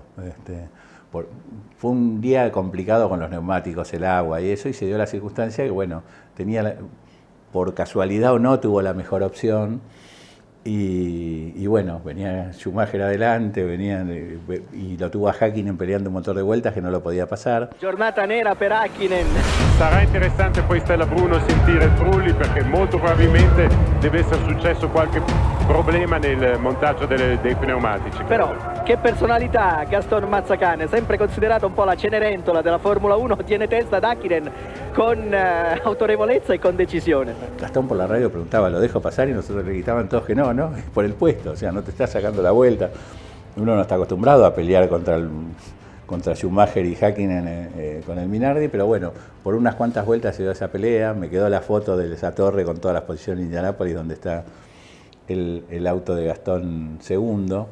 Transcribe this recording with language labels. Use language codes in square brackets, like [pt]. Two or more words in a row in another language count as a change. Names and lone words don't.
[es] Fue un día complicado con los neumáticos, el agua y eso, y se dio la circunstancia que, bueno, por casualidad o no, tuvo la mejor opción. Y bueno, venía Schumacher adelante, y lo tuvo a Häkkinen peleando un motor de vueltas que no lo podía pasar. [it] Giornata nera per Häkkinen. Sarà interessante poi Stella Bruno sentire il Trulli, perché molto probabilmente deve essere successo qualche problema nel montaggio dei pneumatici. Però che personalità, Gaston Mazzacane, sempre considerato un po' la Cenerentola della Formula 1, tiene testa ad Häkkinen con autorevolezza [es] y con decisión. Gastón por la radio preguntaba, ¿lo dejo pasar? Y nosotros le gritaban todos que no, por el puesto, o sea, no te estás sacando la vuelta. Uno no está acostumbrado a pelear contra Schumacher y Häkkinen con el Minardi, pero bueno, por unas cuantas vueltas se dio esa pelea, me quedó la foto de esa torre con todas las posiciones de Indianápolis donde está el auto de Gastón segundo.